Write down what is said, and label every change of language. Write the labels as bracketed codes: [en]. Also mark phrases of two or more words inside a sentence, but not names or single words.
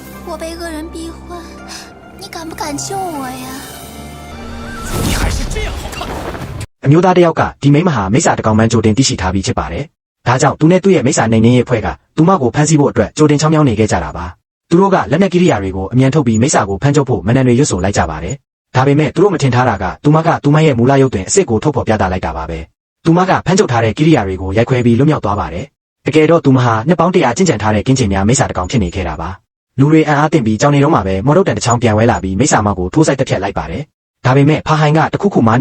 [zh] 我被恶人逼婚，你敢不敢救我呀？你还是这样好看。 [my] အမျိုးသားတစ်ယောက်ကဒီမိမဟာမိစ္ဆာတကောင်မှန်းကြိုတင်သိရှိထားပြီးဖြစ်ပါတယ်။ဒါကြောင့်သူနဲ့သူ့ရဲ့မိစ္ဆာနိုင်နေရဲ့ဖွဲ့ကသူမကိုဖမ်းဆီးဖို့အတွက်ကြိုတင်ချောင်းမြောင်းနေခဲ့ ကြတာပါ။သူတို့ကလက်နက်ကိရိယာတွေကိုအမြန်ထုတ်ပြီးမိစ္ဆာကိုဖမ်းချုပ်ဖို့မနန်တွေရွတ်ဆိုလိုက်ကြပါတယ်။ဒါပေမဲ့သူတို့မထင်ထားတာကသူမရဲ့မူလရုပ်တွင်အစ်စ်ကိုထုတ်ဖော်ပြသလိုက်တာပါပဲ။သူမကဖမ်းချုပ်ထားတဲ့ကိရိယာတွေကိုရိုက်ခွဲပြီးလွတ်မြောက်သွားပါတယ်။တကယ်တော့သူမဟာနှစ်ပေါင်း100ကျင့်ကြံထားတဲ့ကင်းချင်များမိစ္ဆာတကောင်ဖြစ်နေခဲ့တာပါ။လူတွေအံ့အားသင့်ပြီးကြောင်နေတော့မှပဲမော်ဒုတ်တန်တစ်ချောင်းပြန်ဝဲလာပြီးမိစ္ဆာမောက်ကိုထိုးဆိုင်တက်ဖြတ်လိုက်ပါတယ်။ဒါပေမဲ့ဖာဟိုင်ကတခုခုမားနေ